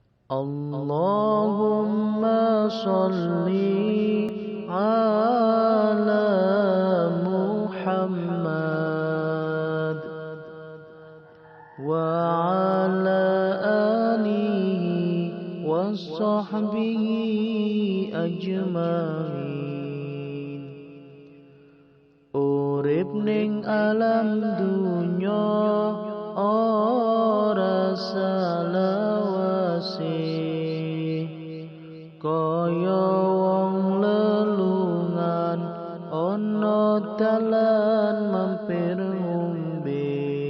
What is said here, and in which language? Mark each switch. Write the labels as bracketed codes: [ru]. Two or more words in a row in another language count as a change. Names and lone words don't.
[ar] اللهم صل على محمد وعلى آله وصحبه أجمعين. [jv] Urip neng alam ndunyo ora salawase, Koyo wong lelungan ana dalan mampir ngombe.